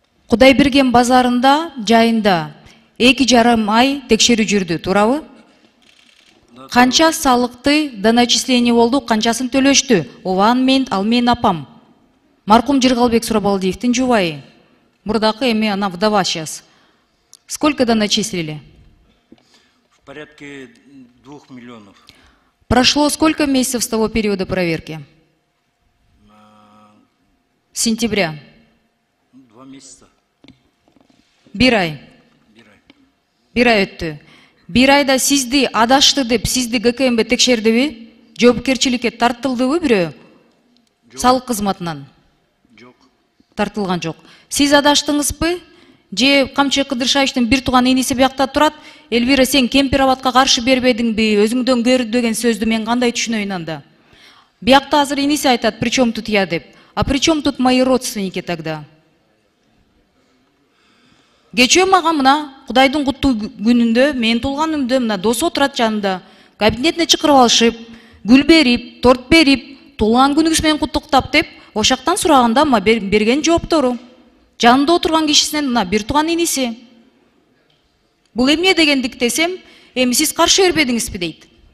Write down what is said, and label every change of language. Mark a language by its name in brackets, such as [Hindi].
[Kyrgyz] Кудайберген базарында жайында 2,5 ай текшерүү жүрдү, туурабы? Канча салыкты да начисление болду, канчасын төлөштү? Ооба ал мен апам. Маркум Жыргалбек Сурабалдиевдин жубайы. Мурдакы эми ана [Russian] вдова сейчас. Сколько да начислили? В порядке 2 миллионов. Прошло сколько месяцев с того периода проверки? С сентября. 2 месяца. [Kyrgyz] Бир ай. Бир ай өттү. Бир айда сизди адашты деп, сизди ГКМБ текшердиби? Жоопкерчиликке тартылдыбы бирөө? Салык кызматынан? Жок. тартылган жок. Сиз адаштыңызбы? Же Камчы Кыдыршаевичтин бир тууган иниси биякта турат. Элвира, сен Кемпироватка каршы бербедиңби? Өзүңдөн көрдү деген сөздү мен кандай түшүнөйүн анда? Биякта азыр иниси айтат, [Russian] причем тут я деп. А причем тут мои родственники тогда? [Kyrgyz] Кечээ мага мына Кудайдын куттуу күнүндө, менин туулганымда мына досу отурат жанымда. Кабинетине чакырып алышып, гүл берип, торт берип, туулган күнүңүз менен куттуктап деп, ошактан сураганда ма берген жооптору. Жанында отурган кишисинен мына бир тууган иниси. Бул эмне дегендик десем, эми сиз каршы бербедиңизби дейт.